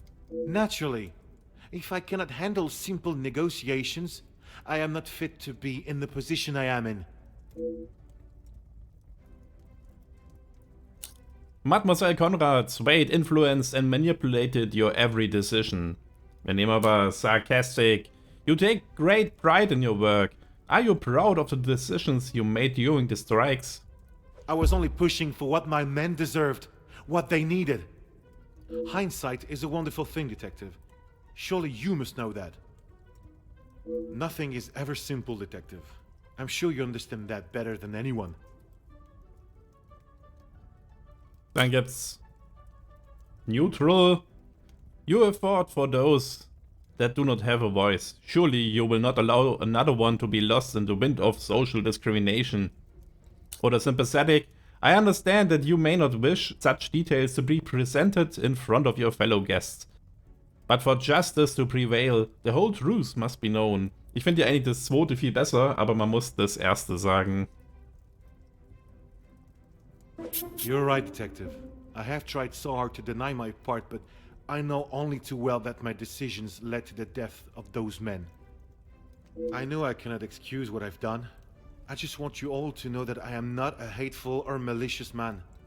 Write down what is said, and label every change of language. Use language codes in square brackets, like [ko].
[en] Naturally. If I cannot handle simple negotiations, I am not fit to be in the position I am in. Mademoiselle Conrad swayed, influenced and manipulated your every decision. [de] Wir nehmen aber sarcastic. [en] You take great pride in your work. Are you proud of the decisions you made during the strikes? I was only pushing for what my men deserved, what they needed. Hindsight is a wonderful thing, Detective. Surely you must know that. Nothing is ever simple, Detective. I'm sure you understand that better than anyone. [de] Dann gibt's neutral. [en] You have fought for those that do not have a voice. Surely you will not allow another one to be lost in the wind of social discrimination. [de] Oder [en] sympathetic. I understand that you may not wish such details to be presented in front of your fellow guests. But for justice to prevail, the whole truth must be known. [de] Ich finde ja eigentlich das zweite viel besser, aber man muss das erste sagen. [en] You're right, Detective. I have tried so hard to deny my part, but I know only too well that my decisions led to the death of those men. I know I cannot excuse what I've done. I just want you all to know that I am not a hateful or malicious man.